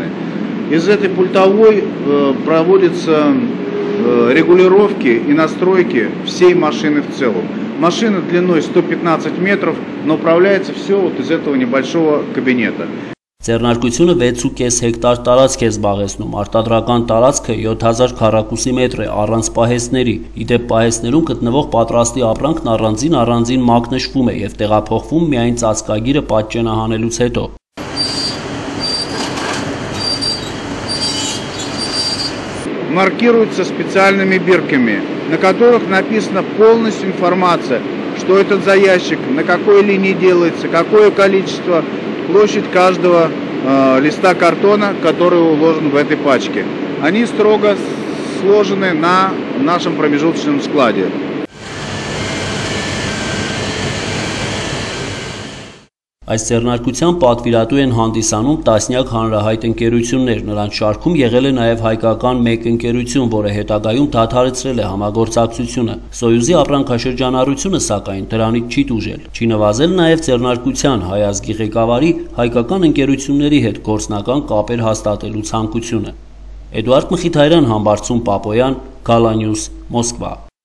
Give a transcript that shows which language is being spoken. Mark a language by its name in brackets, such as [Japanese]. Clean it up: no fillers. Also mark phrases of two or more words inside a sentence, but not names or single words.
[Russian] Из этой пультовой проводятся регулировки и настройки всей машины в целом. Машина длиной 115 метров, но управляется все вот из этого небольшого кабинета. [Armenian] Ձեռնարկությունը 6.5 հեկտար տարածք է զբաղեցնում, արտադրական տարածքը 7000 քառակուսի մետր է առանց պահեստների, իդեպ պահեստներում գտնվող պատրաստի ապրանքն առանձին մակնշվում է և տեղափոխվում միայն ծածկագիրը պատճենահանելուց հետո։ [Russian] Маркируются специальными бирками, на которых написана полностью информация, что это за ящик, на какой линии делается, какое количество, площадь каждого листа картона, который уложен в этой пачке. Они строго сложены на нашем промежуточном складе. [Armenian] Այս ձեռնարկության պատվիրատու են հանդիսանում տասնյակ հանրահայտ ընկերություններ, նրանց շարքում եղել է նաև հայկական մեկ ընկերություն, որը հետագայում դադարեցրել է համագործակցությունը։ Սոյուզի ապրանքաշրջանառությունը սակայն դրանից չի տուժել, չի նվազել նաև ձեռնարկության հայ ազգի ղեկավարի հայկական ընկերությունների հետ գործնական կապեր հաստատելու ցանկությունը։ Էդուարդ Մխիթարյան, Համբարձում Պապոյան, Gala News, Մոսկվա։